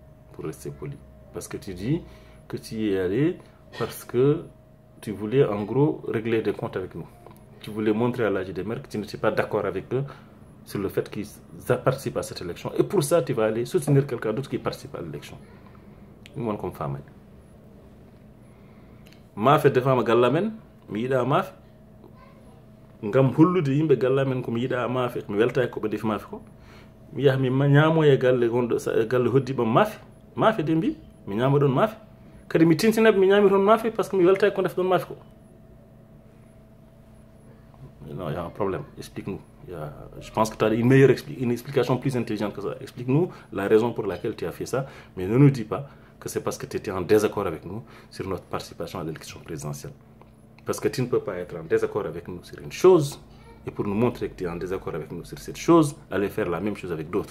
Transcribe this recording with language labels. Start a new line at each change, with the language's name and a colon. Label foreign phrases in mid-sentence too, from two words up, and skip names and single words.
French: Parce que tu dis que tu y es allé parce que tu voulais en gros régler des comptes avec nous. Tu voulais montrer à l'AJDMR que tu n'étais pas d'accord avec eux sur le fait qu'ils participent à cette élection. Et pour ça, tu vas aller soutenir quelqu'un d'autre qui participe à l'élection. Moi, comme femme.
Fula: Ma fait defama gallamen mi yiɗa maafe ngam hollude yimɓe gallamen komi yiɗa maafe mi welta ko ɓe defi maafe ko mi yaha mi ñaamoya galle gonɗo galle hoddiɓam maafe de mbi mi ñaama ɗon maafe kadi mi tintinaɓe mi ñaami toon maafe
French: par ce que
Fula: mi welta ko def ɗon maafe ko.
French: Non, il y a un problème, explique-nous. Je pense que tu as une explication plus intelligente que ça. Explique-nous la raison pour laquelle tu as fait ça, mais ne nous dis pas que c'est parce que tu étais en désaccord avec nous sur notre participation à l'élection présidentielle. Parce que tu ne peux pas être en désaccord avec nous sur une chose, et pour nous montrer que tu es en désaccord avec nous sur cette chose, aller faire la même chose avec d'autres.